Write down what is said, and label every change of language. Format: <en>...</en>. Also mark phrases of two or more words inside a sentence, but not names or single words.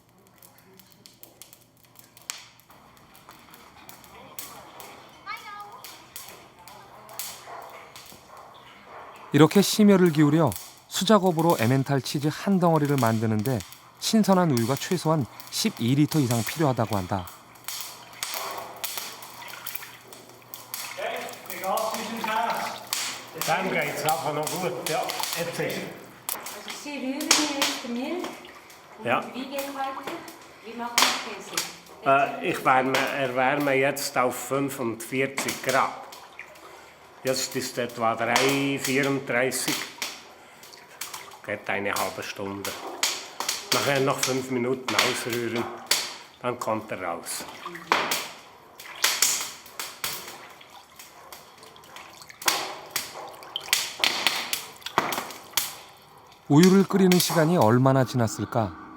<ko>이렇게 심혈을 기울여 수작업으로 에멘탈 치즈 한 덩어리를 만드는데 신선한 우유가 최소한 12리터 이상 필요하다고 한다.</ko> <de>Dann geht es nachher noch gut. Ja, jetzt ist Sie rühren jetzt die Milch. Ja. Wie geht weiter? Wie macht man Käse? Ich erwärme jetzt auf 45 Grad. Jetzt ist etwa 3:34. Geht eine halbe Stunde. Nachher noch 5 Minuten ausrühren, dann kommt er raus.</de> <ko>우유를 끓이는 시간이 얼마나 지났을까?</ko>